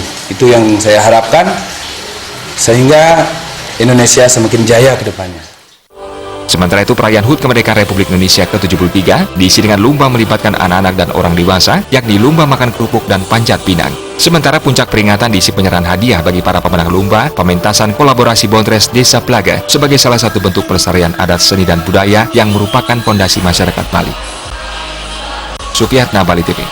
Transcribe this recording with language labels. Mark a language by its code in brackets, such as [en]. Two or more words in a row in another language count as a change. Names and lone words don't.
[id] Itu yang saya harapkan sehingga Indonesia semakin jaya ke depannya. Sementara itu, perayaan HUT Kemerdekaan Republik Indonesia ke-73 diisi dengan lomba melibatkan anak-anak dan orang dewasa, yakni lomba makan kerupuk dan panjat pinang. Sementara puncak peringatan diisi penyerahan hadiah bagi para pemenang lomba, pementasan kolaborasi Bontres Desa Pelaga sebagai salah satu bentuk pelestarian adat seni dan budaya yang merupakan fondasi masyarakat Bali. Supriyatna, Bali TV.